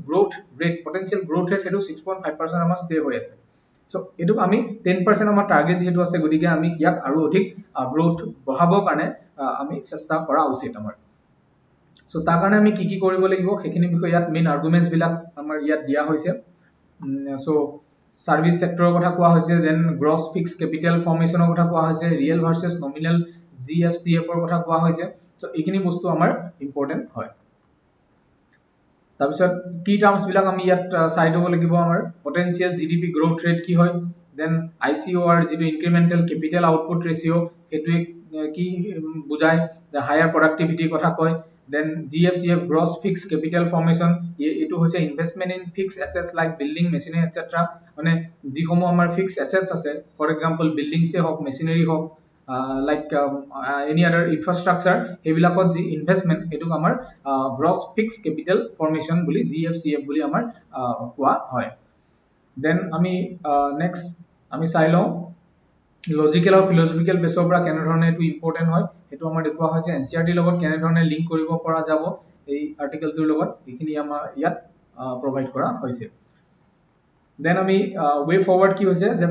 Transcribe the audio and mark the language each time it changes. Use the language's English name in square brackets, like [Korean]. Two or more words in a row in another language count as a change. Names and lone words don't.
[English] growth rate potential growth rate [Assamese] হেতু 6.5% আমাৰ ষ্টে হৈ আছে সো এটো আমি 10% আমাৰ টাৰ্গেট যেটো আছে গতিকে আমি ইয়াক আৰু অধিক গ্ৰোথ বঢ়াবৰ কাৰণে আমি চেষ্টা কৰা উচিত আমাৰ সো তাৰ কাৰণে আমি কি কৰিব লাগিব সেইখিনি বিষয় ইয়াত [English] main arguments [Assamese] বিলাক আমাৰ ইয়াত দিয়া হৈছে সো [English] service sector [Assamese] কথা কোৱা হৈছে দেন [English] gross fix capital formation [Assamese] কথা কোৱা হৈছে [English] real versus nominal GFCF [Assamese] ৰ কথা কোৱা হৈছে সো এইখিনি বস্তু আমাৰ ইম্পৰ্টেন্ট হয় তাৰপিছত কি টাৰ্মছ বিলাক আমি ইয়াত চাই দিব লাগিব আমাৰ [English] potential GDP growth rate [Assamese] কি হয় দেন ICOR যেটো [English] incremental capital output ratio [Assamese] হেতু কি বুজায় [English] the higher productivity [Assamese] কথা কয় [English] then GFCF gross fixed capital formation [Assamese] এটো হৈছে [English] investment in fixed assets like building machinery etc [Assamese] মানে যিসমূহ আমাৰ [English] fixed assets [Assamese] আছে [English] for example buildings [Assamese] এ হওক machinery হওক [English] like any other infrastructure [Assamese] হেবিলাকত যি ইনভেষ্টমেন্ট হেতুক আমাৰ [English] gross fixed capital formation [Assamese] বুলি GFCF বুলি আমাৰ কোৱা হয় then আমি next আমি চাই লওঁ লজিক্যাল আৰু ফিলসফিক্যাল বেসৰ পৰা কেনে ধৰণে এটো ইম্পৰ্টেন্ট হয় এটো আমাৰ দেখুৱা হৈছে NCERT লগত কেনে ধৰণে লিংক কৰিব পৰা যাব এই আৰ্টিকেলটোৰ লগত এইখিনি আমাৰ ইয়াত প্ৰভাইড কৰা হৈছে then আমি [English] way forward [Assamese] কি হৈছে যে